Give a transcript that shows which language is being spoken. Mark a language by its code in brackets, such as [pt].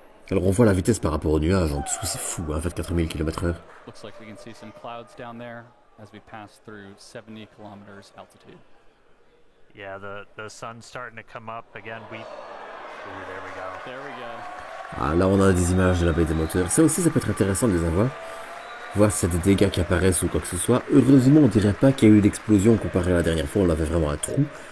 [fr] Alors on voit la vitesse par rapport au nuage en dessous, c'est fou, hein, 24 000 km/h. [en] Looks like we can see some clouds down there as we pass through 70 kilometers altitude. Yeah, the sun's starting to come up again. There we go. There we go. [fr] Ah, là on a des images de la baie des moteurs. Ça aussi, ça peut être intéressant de les avoir. Voir s'il y a des dégâts qui apparaissent ou quoi que ce soit. Heureusement, on dirait pas qu'il y a eu d'explosion comparé à la dernière fois. On avait vraiment un trou.